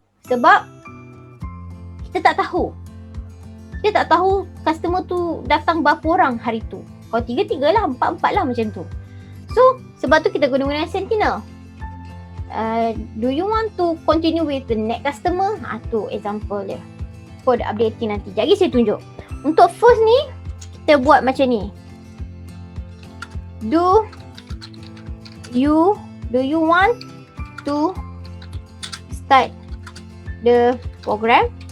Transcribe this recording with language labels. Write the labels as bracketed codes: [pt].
[ms] Sebab kita tak tahu. Kita tak tahu customer tu datang berapa orang hari tu. Kalau 3 lah, 4 lah macam tu. So sebab tu kita guna sentinel. [en] Do you want to continue with the next customer? [ms] Tu example dia [en] for the updating [ms] nanti. Jadi saya tunjuk. Untuk first ni, kita buat macam ni. [en] Do you want to start the program?